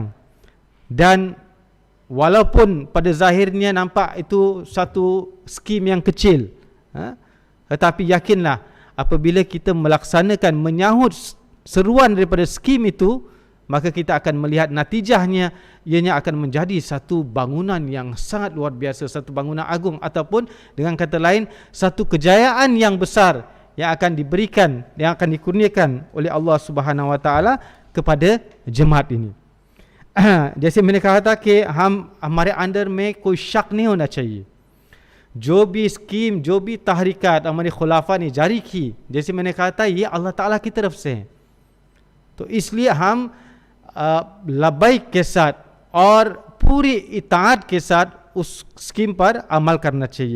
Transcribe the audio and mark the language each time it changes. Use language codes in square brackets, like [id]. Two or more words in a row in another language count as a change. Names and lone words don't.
[ms] Dan walaupun pada zahirnya nampak itu satu skim yang kecil, tetapi yakinlah apabila kita melaksanakan, menyahut seruan daripada skim itu, maka kita akan melihat natijahnya, ianya akan menjadi satu bangunan yang sangat luar biasa, satu bangunan agung, ataupun dengan kata lain satu kejayaan yang besar yang akan diberikan, yang akan dikurniakan oleh [ar] الله سبحانه وتعالى [ms] kepada jemaat ini. [ur] جیسے میں نے کہا تھا کہ ہم ہمارے اندر میں کوئی شک نہیں ہونا چاہیے، جو بھی سکیم، جو بھی تحریکات ہمارے خلفاء نے جاری کی، جیسے میں نے کہا تھا یہ اللہ تعالیٰ کی طرف سے ہے، تو اس لیے ہم لبیک کے ساتھ اور پوری اطاعت کے ساتھ اس سکیم پر عمل کرنا چاہیے.